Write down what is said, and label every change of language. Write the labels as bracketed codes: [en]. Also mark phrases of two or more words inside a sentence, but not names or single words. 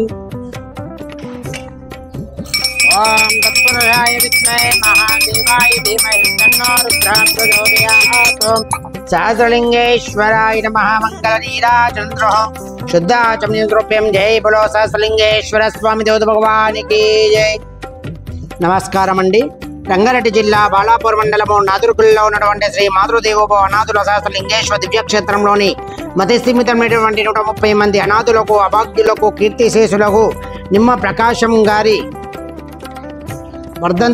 [sa] ओम तत्पुरुषाय विद्महे महादेवाय धीमहि तन्नो रुद्रः प्रचोदयात्। सहस्रलिंगेश्वराय नमः। मंगलनीराजनो शुद्धाचमनीद्रव्यं [hi] जय बोलो सहस्रलिंगेश्वर स्वामी देवता भगवान की जय। [te] నమస్కారం అండి। రంగారెడ్డి జిల్లా బాలాపూర్ మండలము నాదుర్గుల్లో ఉన్నటువంటి శ్రీ మాతృదేవోభవ అనాథుల సహస్రలింగేశ్వర దివ్యక్షేత్రంలోని మతి స్థిమితమైనటువంటి 130 మంది అనాథులకు అభాగ్యులకు కీర్తిశేషులకు నిమ్మ ప్రకాశం గారి వర్ధంతి